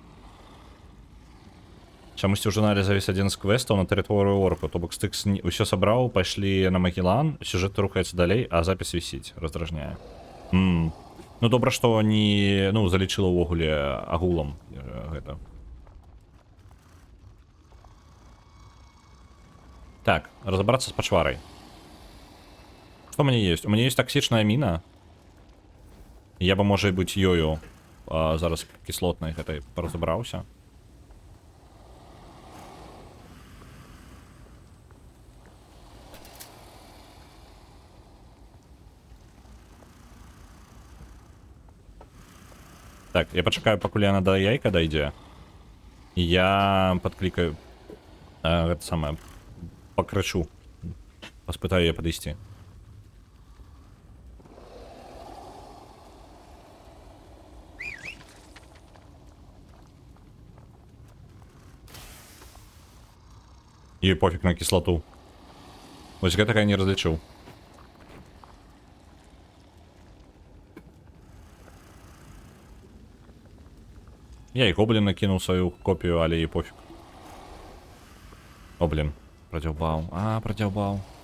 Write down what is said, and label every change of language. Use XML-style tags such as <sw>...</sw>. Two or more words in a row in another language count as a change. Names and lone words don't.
<be>Чамусьці ў журнале завіс адзін з квестаў на тэрыторыю оркаў. То бок стыкс усё сабраў, пайшлі на Магеллан, сюжэт рухаецца далей, а запіс вісіць, раздражняе. Ну добра, што не, залічыла ўвогуле агулам гэта.</be> <ru>Так, разобраться с пачварай. Что у меня есть? У меня есть токсичная мина. Я бы, может быть,</ru> <be>ёю зараз</be> <ru>кислотной этой разобрался.</ru> <be>Так, я почекаю, покуль яна до яйка дойдзе.</be> <ru>И я подкликаю это самое.</ru> <be>Покрычу. Паспытаю яе падысці.</be> <ru>Ёй пофиг на кислоту.</ru> <be>Вось гэтага я не разлічыў. Я і гоблін накінуў сваю копію, але і пофиг.</be> <ru>О, блин. Продёбал. Продёбал.</ru>